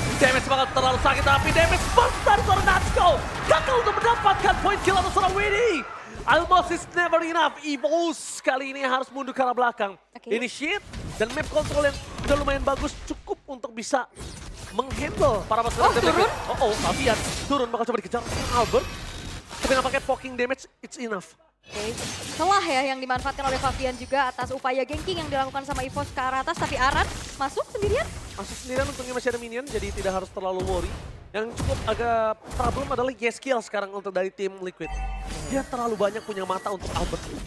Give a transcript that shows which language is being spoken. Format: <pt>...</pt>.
<id>Damage bakal terlalu sakit, tapi damage burst dari seorang Natsko. Gagal untuk mendapatkan point kill atau seorang Winnie.</id> <en>Almost is never enough.</en> <id>EVOS kali ini harus mundur ke arah belakang. Initiate dan map control yang udah lumayan bagus cukup untuk bisa menghandle para pasukan. Turun. Favian turun bakal coba dikejar Albert. Tapi nampaknya poking damage,</id> <en>it's enough.</en> <id>Celah ya yang dimanfaatkan oleh Favian juga atas upaya ganking yang dilakukan sama EVOS ke arah atas. Tapi Aran masuk sendirian. Masuk sendirian, untungnya masih ada minion, jadi tidak harus terlalu worry. Yang cukup agak problem adalah Yeskiel sekarang untuk dari tim Liquid. Dia terlalu banyak punya mata untuk Albert.</id>